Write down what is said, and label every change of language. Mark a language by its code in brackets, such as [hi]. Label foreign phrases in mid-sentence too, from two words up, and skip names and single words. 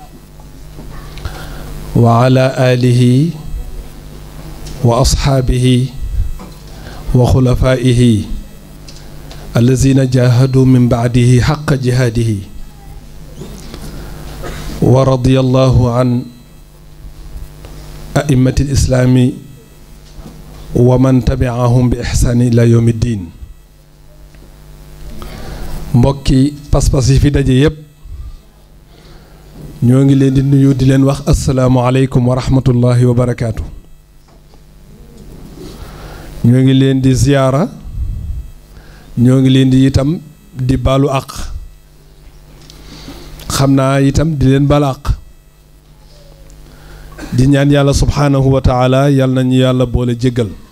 [ar] وعلى آله وأصحابه وخلفائه الذين جاهدوا من بعده حق جهاده ورضي الله عن أئمة الإسلام ومن تبعهم بإحسان إلى يوم الدين [wo] mbokki pas-pas yi fi daje yépp ñoo ngi leen di nuyu di leen wax [ar] السلام عليكم ورحمة الله وبركاته. [wo] ñoo ngi leen di ziyaara ñoo ngi leen di itam di baalu àq xam naa itam di leen baal àq di ñaan yàlla [ar] سبحانه وتعالى [wo] yàlla nañu yàlla boole jéggal